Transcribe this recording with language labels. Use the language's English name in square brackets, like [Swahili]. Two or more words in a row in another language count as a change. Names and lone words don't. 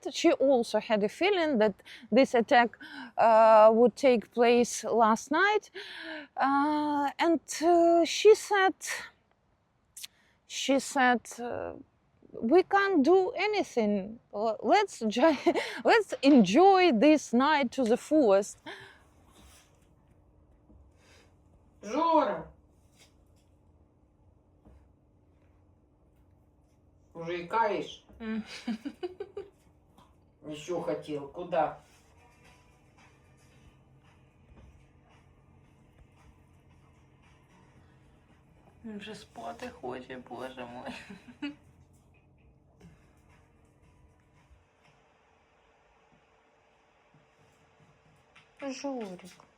[English] She also had a feeling that this attack would take place last night. And she said, we can't do anything. Let's enjoy this night to the fullest. [Russian] Жора! Уже икаешь? Еще хотел. Куда? [Ukrainian] Він вже спати хоче, [Russian] боже мой. [Ukrainian] Жорик.